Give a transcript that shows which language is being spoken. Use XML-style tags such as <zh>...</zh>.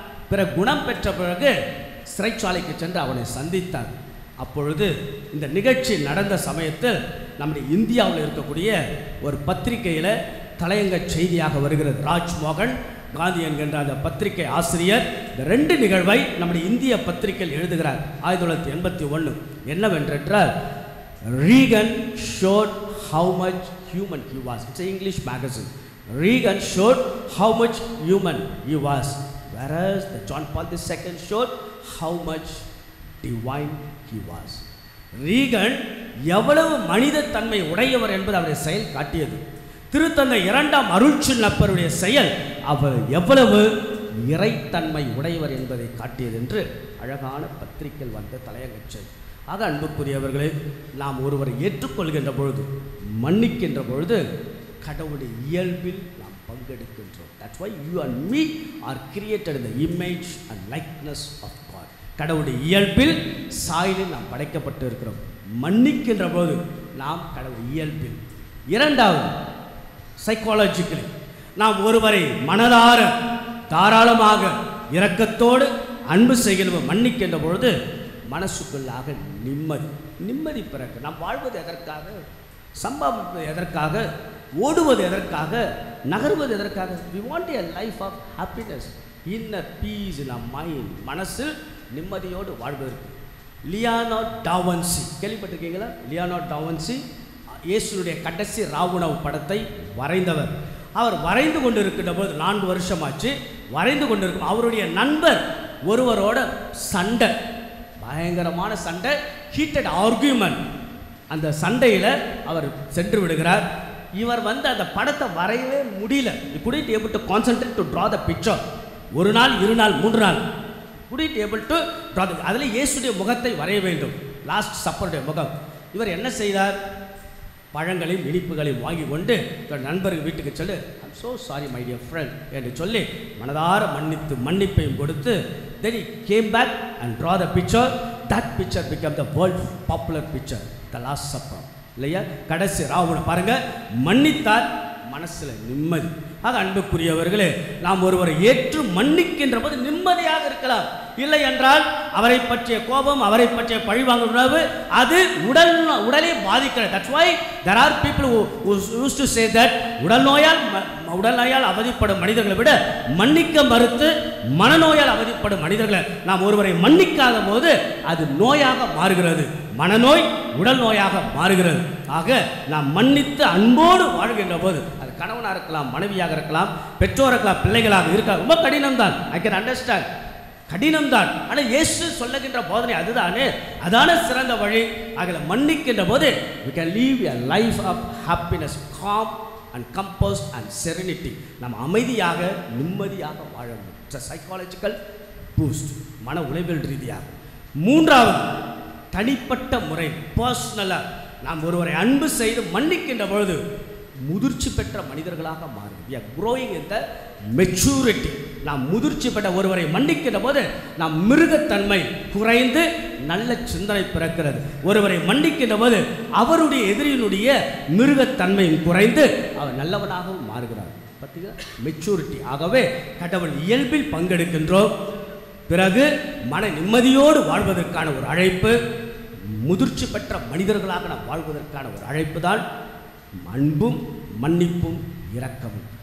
<ta>பிறகு குணம் பெற்ற பிறகு சிறைச்சாலைக்கு சென்று அவனை சந்தித்தார். அப்பொழுது இந்த நிகழ்ச்சி நடந்த சமயத்தில் நம்முடைய இந்தியாவில் இருக்கக்கூடிய ஒரு பத்திரிகையில் தலையங்க செய்தியாக வருகிறது. ராஜ்மோகன் காந்தி என்கின்ற அந்த பத்திரிகை ஆசிரியர் இந்த 2 நிகழ்வை நம்முடைய இந்திய பத்திரிகையில் எழுதுகிறார்.</ta> <en>1981</en> <ta>என்னவென்றால்,</ta> <en>Reagan showed how much human he was. It's an English magazine. Reagan showed how much human he was, whereas the John Paul II showed how much divine he was.</en> <ta>Reagan எவ்வளவு மனித தன்மை உடையவர் என்பது அவருடைய செயல் காட்டியது. திருத்தந்தை இரண்டாம் அருட்சொன்னப்பருடைய செயல் அவர் எவ்வளவு இறைத்தன்மை உடையவர் என்பதை காட்டியது என்று அழகான பத்திரிகையில் வந்த தலையங்கச்சல். ஆக அன்புக்குரியவர்களே, நாம் ஒருவரை ஏற்றுக்கொள்கின்ற பொழுது, மன்னிக்கின்ற பொழுது கடவுளுடைய இயல்பில் நாம் பங்கெடுக்கின்றோம்.</ta> <en>That's why you and me are created in the image and likeness of God.</en> <ta>கடவுளுடைய இயல்பில் சாயலில் நாம் படைக்கப்பட்டு இருக்கிறோம். மன்னிக்கின்ற போது நாம் கடவுள் இயல்பில். இரண்டாவது, சைக்காலஜிக்கலி நாம் ஒருவரை மனதார தாராளமாக இரக்கத்தோடு அன்பு செய்கிற மன்னிக்கின்ற பொழுது மனசுக்குள்ளாக நிம்மதி பிறகு நாம் வாழ்வது எதற்காக, சம்பாதிப்பது எதற்காக, ஓடுவது எதற்காக, நகர்வது எதற்காக?</ta> <en>we want a life of happiness, inner peace in our mind.</en> <ta>மனசில் நிம்மதியோடு வாழ்வதற்கு. லியோனார்டோ டா வின்சி கேள்விப்பட்டிருக்கீங்களா? லியோனார்டோ டா வின்சி இயேசுடைய கடைசி ராவுணவு படத்தை வரைந்தவர். அவர் வரைந்து கொண்டிருக்கின்ற போது 4 வருஷமாச்சு வரைந்து கொண்டிருக்கும். அவருடைய நண்பர் ஒருவரோட சண்டை, பயங்கரமான சண்டை,</ta> <en>Heated argument.</en> <ta>அந்த சண்டையில் அவர் சென்று விடுகிறார். இவர் அந்த படத்தை வரையவே முடியல.</ta> <en>he couldn't able to concentrate to draw the picture.</en> <ta>1 நாள் 2 நாள் 3 நாள்</ta> <en>couldn't able to draw the.</en> <ta>அதில் இயேசுடைய முகத்தை வரைய வேண்டும், லாஸ்ட் சப்பருடைய முகம். இவர் என்ன செய்தார்? பழங்களையும் இனிப்புகளையும் வாங்கி கொண்டு தன் நண்பர்கள் வீட்டுக்கு சென்று</ta> <en>I'm so sorry my dear friend</en> <ta>என்று சொல்லி மனதார மன்னிப்பையும் கொடுத்து</ta> <en>then he came back and draw the picture. that picture became the world popular picture, the last supper.</en> <ta>இல்லையா? கடைசி ராவுண பாருங்க, மன்னித்தார், மனசில் நிம்மதி. ஆக அன்புக்குரியவர்களே, நாம் ஒருவரை ஏற்று மன்னிக்கின்ற போது நிம்மதியாக இருக்கலாம். இல்லை என்றால் அவரை பற்றிய கோபம், அவரை பற்றிய பழிவாங்கும் உணர்வு அது உடலை பாதிக்கிறது.</ta> <en>That's why there are people who used to say that</en> <ta>உடல் நோயால் அவதிப்படும் மனிதர்களை விட மன்னிக்க மறுத்து மனநோயால் அவதிப்படும் மனிதர்களை நாம் ஒருவரை மன்னிக்காத போது அது நோயாக மாறுகிறது. மனநோய் உடல் நோயாக மாறுகிறது. ஆக நாம் மன்னித்து அன்போடு வாழ்கின்ற போது அது கணவனாக இருக்கலாம், மனைவியாக இருக்கலாம், பெற்றோராக இருக்கலாம், பிள்ளைகளாக இருக்கலாம். ரொம்ப கடினம்தான்.</ta> <en>I can understand,</en> <ta>கடினம்தான். ஆனால் இயேசு சொல்லுகின்ற போதனை அதுதானே, அதான சிறந்த வழி. ஆகல மன்னிக்கின்ற போது</ta> <en>we can live a life of happiness, calm and composed and serenity.</en> <ta>நாம் அமைதியாக நிம்மதியாக வாழ முடியும்.</ta> <en>it's a psychological boost,</en> <ta>மன உளவியல் ரீதியாக. மூன்றாவது, தனிப்பட்ட முறை, பர்சனலாக நாம் ஒருவரை அன்பு செய்து மன்னிக்கின்ற பொழுது முதிர்ச்சி பெற்ற மனிதர்களாக மாறும்.</ta> <en>we are growing in the maturity.</en> <ta>நாம் முதிர்ச்சி பெற்ற ஒருவரை மன்னிக்கின்ற போது நாம் மிருகத்தன்மை குறைந்து நல்ல சிந்தனை பிறக்கிறது. ஒருவரை மன்னிக்கின்ற போது அவருடைய எதிரியினுடைய மிருகத்தன்மையும் குறைந்து அவர் நல்லவனாகவும் மாறுகிறார். பார்த்தீங்களா? மெச்சூரிட்டி. ஆகவே கடவுள் இயல்பில் பங்கெடுக்கின்றோம். பிறகு மன நிம்மதியோடு வாழ்வதற்கான ஒரு அழைப்பு, முதிர்ச்சி பெற்ற மனிதர்களாக நாம் வாழ்வதற்கான ஒரு அழைப்பு தான் அன்பும் மன்னிப்பும் இரக்கமும்.</ta>